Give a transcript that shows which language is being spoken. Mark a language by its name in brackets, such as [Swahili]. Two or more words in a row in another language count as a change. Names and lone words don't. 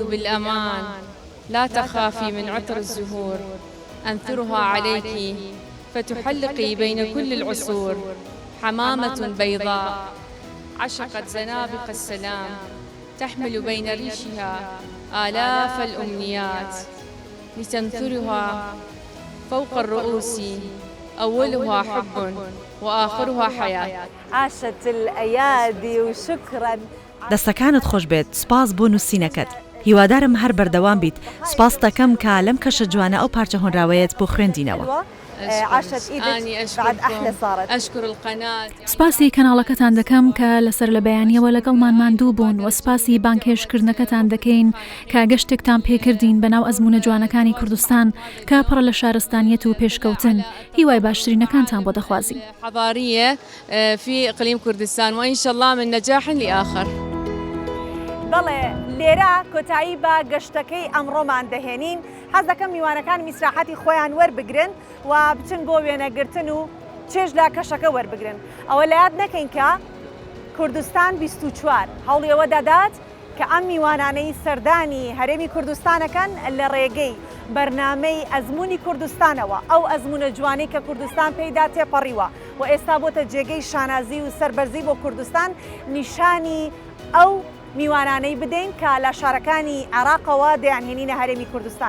[Arabic] بالأمان لا تخافي من عطر الزهور أنثرها عليك فتحلقي بين كل العصور حمامة بيضاء عشقت زنابق السلام تحمل بين ريشها آلاف الأمنيات لتنثرها فوق الرؤوس أولها حب وآخرها حياة. عاشت الأيادي وشكرا. [Central Kurdish] دەستەکانت خۆش بێت سپاس بۆ نووسینەکەت هیوادارم هەر بەردەوام بیت سپاس دەکەم کە لەم کەشە جوانە ئەو پارچە هۆنراوەیەت بۆ خوێندینەوە. [Arabic] عاشت إيدك بعد أحلى صارت. أشكر القناة. [Central Kurdish] سپاسی کەناڵەکەتان دەکەم کە لەسەر لە بەیانیەوە لەگەڵمان ماندوو بوون و سپاسی بانکێشکردنەکەتان دەکەین کە گەشتێکتان پێکردین بەناو ئەزمونە جوانەکانی کوردستان کە پڕە لە شارستانیەت و پێشکەوتن هیوای باشترینەکانتان بۆ دەخوازی. [Arabic] حضارية في إقليم كردستان وإن شاء الله من نجاح لآخر. [Central Kurdish] بەڵێ لێرە کۆتایی بە گەشتەکەی ئەمڕۆمان دەهێنین حەز دەکەم میوانەکان میسراحەتی خۆیان وەربگرن و بچن بۆ وێنەگرتن و چێژ لا کەشەکە وەربگرن ئەوە لە یاد نەکەین کە کوردستان 24 هەوڵی ئەوە دەدات کە ئەم میوانانەی سەردانی هەرێمی کوردستانەکەن لە ڕێگەی بەرنامەی ئەزمموی کوردستانەوە ئەو ئەزمونە جوانەی کە کوردستان پێیدا تێپەڕیوە و ئێستا بۆتە جێگەی شانازی و سەربەرزی بۆ کوردستان نیشانی ئەو میوانانەی بدەین کە لە شارەکانی عێراقەوە دەیانهێنینە هەرێمی کوردستان.